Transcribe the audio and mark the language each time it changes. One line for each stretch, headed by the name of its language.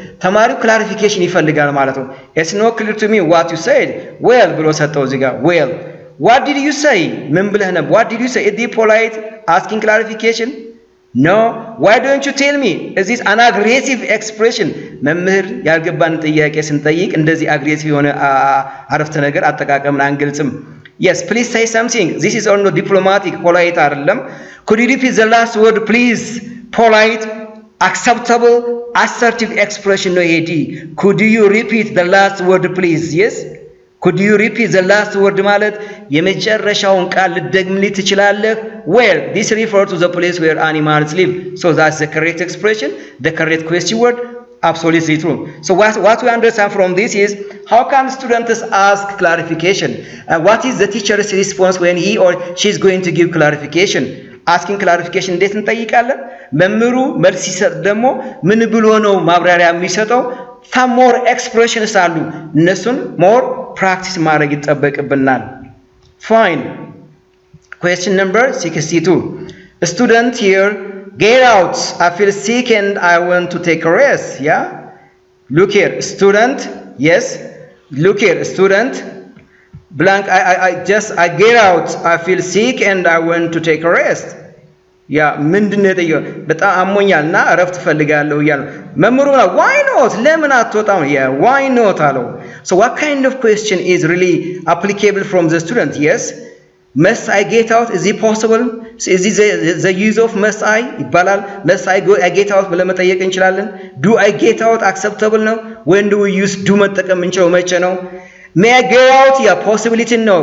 Amharic: ተማሪው ክላሪፊኬሽን ይፈልጋል ማለት ነው።
English: It's not clear to me what you said.
Amharic: Well ብሎ ሰጠው እዚህ ጋር።
English: Well, what did you say?
Amharic: ምን ብለህ ነበር?
English: What did you say? Is it polite asking clarification? No. Why don't you tell me? Is this an aggressive expression?
Amharic: መምህር ያልገባን ጥያቄ ስንጠይቅ እንደዚህ አግሬሲቭ የሆነ አረፍተ ነገር አጠቃቀምን አንገልጽም።
English: Yes, please say something. This is not diplomatic, polite
Amharic: አይደለም።
English: Could you repeat the last word please? Polite, acceptable, assertive expression
Amharic: ነው ይሄ።
English: Could you repeat the last word please? Yes? Could you repeat the last word
Amharic: ማለት የመጨረሻውን ቃል ልትደግምልኝ ትችላለህ?
English: Well, this refers to the place where animals live. So that's the correct expression, the correct question word. Absolutely true. So what we understand from this is how can students ask clarification? What is the teacher's response when he or she is going to give clarification?
Amharic: Asking clarification እንዴት እንጠይቃለን? መምህሩ መልስ ሲሰጥ ደግሞ ምን ብሎ ነው ማብራሪያ የሚሰጠው?
English: Some more expressions አሉ።
Amharic: እነሱን
English: more practice
Amharic: ማድረግ ይጠበቅብናል።
English: Fine. Question number 62. A student here, get out. I feel sick and I want to take a rest. Yeah? Look here, student. Yes. Look here, student. Blank. I get out. I feel sick and I want to take a rest.
Amharic: ያ ምንድነው ጠየቀ? በጣም አሞኛልና እረፍት ፈልጋለሁ እያለ መምህሩ
English: why not
Amharic: ለምን አትወጣም?
English: ያ why not አለው። So what kind of question is really applicable from the student? Yes, must I get out? Is it possible? Is it the use of must I ይባላል? must I go I get out
Amharic: ብለን መጠየቅ እንችላለን።
English: Do I get out acceptable ነው? When do we use do
Amharic: መጠቀም እንችለው መቼ ነው?
English: May I get out? Yeah, possibility no.